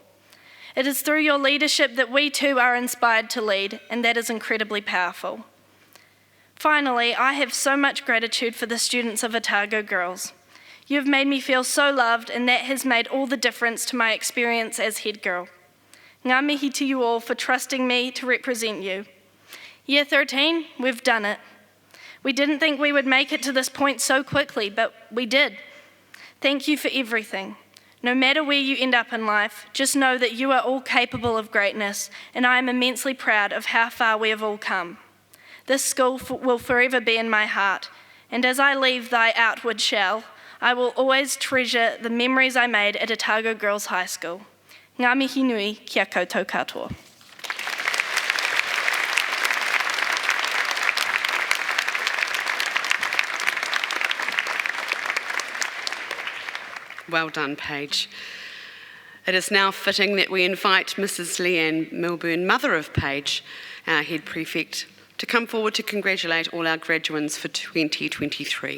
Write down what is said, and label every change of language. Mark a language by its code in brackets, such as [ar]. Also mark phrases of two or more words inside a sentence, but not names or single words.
[en] It is through your leadership that we too are inspired to lead, and that is incredibly powerful. Finally, I have so much gratitude for the students of Otago Girls. You have made me feel so loved, and that has made all the difference to my experience as head girl. [mi] Ngā mihi [en] to you all for trusting me to represent you. Year 13, we've done it. We didn't think we would make it to this point so quickly, but we did. Thank you for everything. No matter where you end up in life, just know that you are all capable of greatness, and I am immensely proud of how far we have all come. This school will forever be in my heart, and as I leave thy outward shell, I will always treasure the memories I made at Otago Girls High School. [mi] Ngā mihi nui kia koutou katoa. [en] Well done, Paige. It is now fitting that we invite Mrs. Leanne Milburn, mother of Paige, our head prefect, to come forward to congratulate all our graduates for 2023.